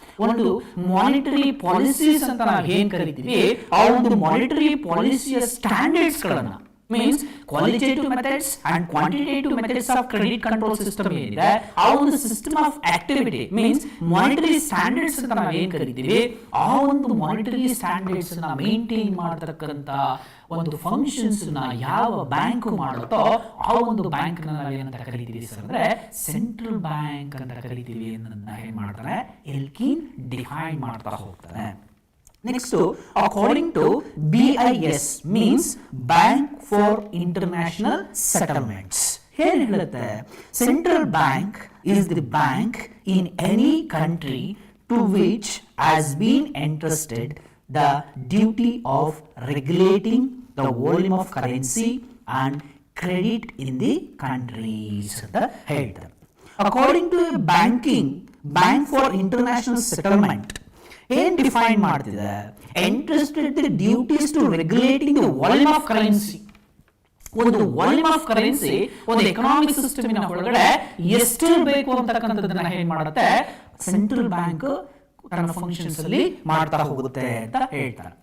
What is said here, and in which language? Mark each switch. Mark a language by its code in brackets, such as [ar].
[kn] ಒಂದು monetary policies ಅಂತ ನಾವು ಏನ್ ಕರಿತೀವಿ, ಆ ಒಂದು ಮಾನಿಟರಿ ಪಾಲಿಸಿಯ ಸ್ಟ್ಯಾಂಡರ್ಡ್ಸ್ ಗಳನ್ನ, [en] means qualitative methods and quantitative methods of credit control system [kn] ಏನಿದೆ, ಆ ಒಂದು system of activity means monetary standards ಅಂತ ನಾವು ಏನ್ ಕರಿತೀವಿ, ಆ ಒಂದು ಮಾನಿಟರಿ ಸ್ಟ್ಯಾಂಡರ್ಡ್ಸ್ ನ ಮೇಂಟೈನ್ ಮಾಡತಕ್ಕಂತ ಒಂದು ಫಂಕ್ಷನ್ಸ್ ನ ಯಾವ ಬ್ಯಾಂಕ್ ಮಾಡುತ್ತೋ ಆ ಒಂದು ಬ್ಯಾಂಕ್ ನ ನಾವೇನಂತ ಕರಿತೀವಿ ಸರ್ ಅಂದ್ರೆ ಸೆಂಟ್ರಲ್ ಬ್ಯಾಂಕ್ ಅಂತ ಕರಿತೀವಿ ಅನ್ನೋದನ್ನ ಏನ್ ಮಾಡ್ತಾನೆ ಎಲ್ಕಿನ್ ಡಿಫೈನ್ ಮಾಡ್ತಾ ಹೋಗ್ತಾನೆ. [en] Next, according to BIS means Bank for International Settlements. Here ಹೇಳುತ್ತೆ, Central Bank is the bank in any country to which has been entrusted the duty of regulating the volume of currency and credit in the countries [kn] ಅಂತ ಹೇಳ್ತಾರೆ. [en] According to Bank for International Settlement [kn] ಏನ್ define ಮಾಡ್ತಿದೆ, [en] Entrusted the duties to regulating the volume of currency. [kn] ಒಂದು volume of currency ಒಂದು economic ಸಿಸ್ಟಮಿನ ಒಳಗಡೆ ಎಷ್ಟಿರಬೇಕು ಅಂತಕ್ಕಂಥದ್ದನ್ನ ಏನ್ ಮಾಡುತ್ತೆ ಸೆಂಟ್ರಲ್ ಬ್ಯಾಂಕ್ ತನ್ನ ಫಂಕ್ಷನ್ಸ್ ಅಲ್ಲಿ ಮಾಡ್ತಾ ಹೋಗುತ್ತೆ ಅಂತ ಹೇಳ್ತಾರೆ.